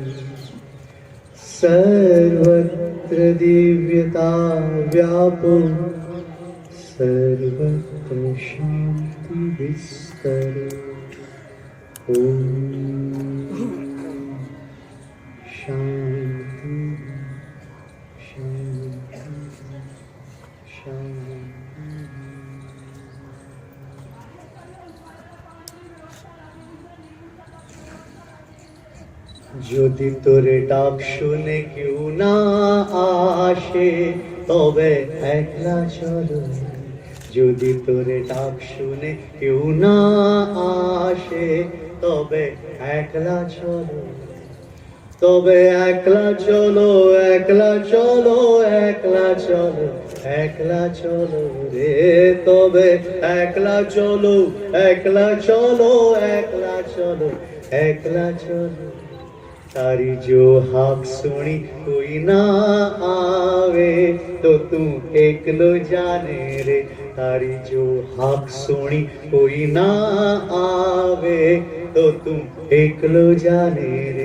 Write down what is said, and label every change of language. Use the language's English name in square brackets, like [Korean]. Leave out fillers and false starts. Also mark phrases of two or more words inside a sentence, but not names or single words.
[Sanskrit] सर्वत्र दिव्यता व्यापो, सर्वत्र शांति विस्तर। ओम शांति शांति शांति। [Bangla] যদি তোরে ডাক শুনে কেউ না আসে, তবে একলা চলো। যদি তোরে ডাক শুনে কেউ না আসে, তবে একলা চলো। তবে একলা চলো, একলা চলো, একলা চলো, একলা চলো রে। তবে একলা চলো, একলা চলো, একলা চলো, একলা চলো। [Gujarati] તારી જો હાક સુની કોઈ ના આવે, તો તું એકલો જાને રે। તારી જો હાક સુની કોઈ ના આવે, તો તું એકલો જાને રે।